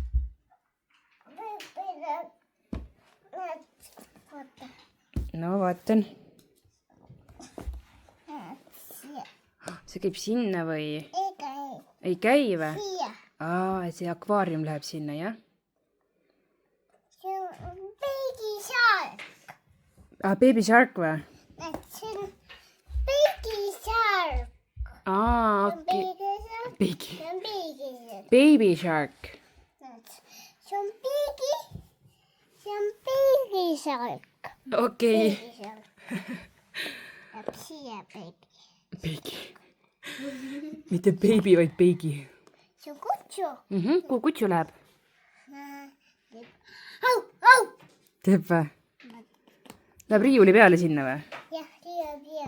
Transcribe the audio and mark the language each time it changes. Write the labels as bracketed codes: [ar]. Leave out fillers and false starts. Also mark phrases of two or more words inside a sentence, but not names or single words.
[et] No vaatan. See käib sinna või? Ei käi või? See akvaarium läheb sinna, jah? See on baby shark. Baby shark või? See on baby shark. Okei. See on baby shark. Baby shark. See on baby shark. Okei. Baby shark. Läheb siia baby. Peigi. Mitte baby, vaid peigi. See on kutsu. Kuhu kutsu läheb? Au! Teeb või? Läheb riiuli peale sinna või? Jah, riia.